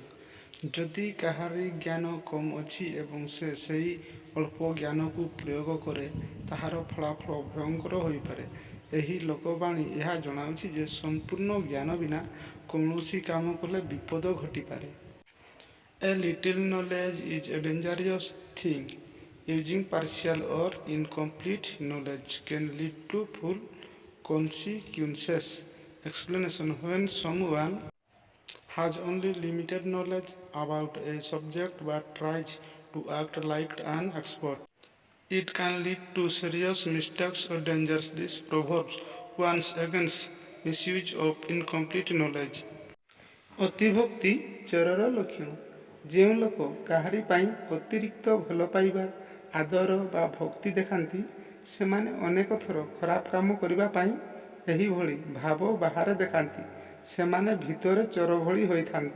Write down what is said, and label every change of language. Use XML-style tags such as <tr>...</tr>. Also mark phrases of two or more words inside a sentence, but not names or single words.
<or>ଯଦି କାହାରି ଜ୍ଞାନ କମ୍ ଅଛି ଏବଂ ସେ ସେହି ଅଳ୍ପ ଜ୍ଞାନକୁ ପ୍ରୟୋଗ କରେ, ତାହାର ଫଳାଫଳ ଭୟଙ୍କର ହୋଇପାରେ। ଏହି ଲୋକବାଣୀ ଏହା ଜଣାଉଛି ଯେ ସମ୍ପୂର୍ଣ୍ଣ ଜ୍ଞାନ ବିନା କୌଣସି କାମ କଲେ ବିପଦ ଘଟିପାରେ।</or> <en>A little knowledge is a dangerous thing. Using partial or incomplete knowledge can lead to full consequences. Explanation: when someone has only limited knowledge about a subject but tries to act like an expert, it can lead to serious mistakes or dangers. This proverb warns against misuse of incomplete knowledge.</en> <or>ଅତିଭକ୍ତି ଚୋରର ଲକ୍ଷଣ। ଯେଉଁ ଲୋକ କାହାରି ପାଇଁ ଅତିରିକ୍ତ ଭଲ ପାଇବା, ଆଦର ବା ଭକ୍ତି ଦେଖାନ୍ତି, ସେମାନେ ଅନେକ ଥର ଖରାପ କାମ କରିବା ପାଇଁ ଏହିଭଳି ଭାବ ବାହାରେ ଦେଖାନ୍ତି। ସେମାନେ ଭିତରେ ଚୋର ଭଳି ହୋଇଥାନ୍ତି।</or>